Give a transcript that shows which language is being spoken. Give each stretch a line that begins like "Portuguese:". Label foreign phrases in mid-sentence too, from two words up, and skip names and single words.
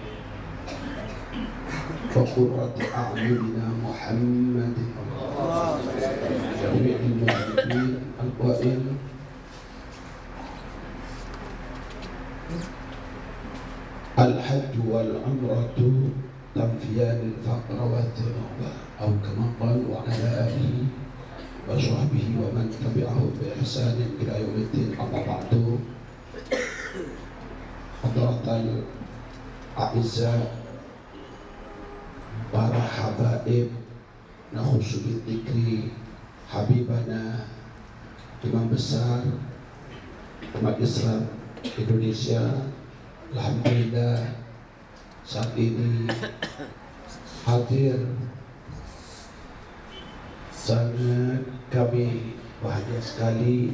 Arabic: وقرة أعيننا محمد جميع المسلمين القائل الحج والعمرة تنفيان الفقر والذنوب أو كما قال وعلى آله وصحبه ومن تبعه بإحسان إلى يوم الدين. أما بعد حضرات الأعزاء
Indonesian: para habaib
Arabic: نخص بذكر حبيبنا
Indonesian: Imam besar umat Islam Indonesia, alhamdulillah saat ini hadir. Sangat kami bahagia sekali.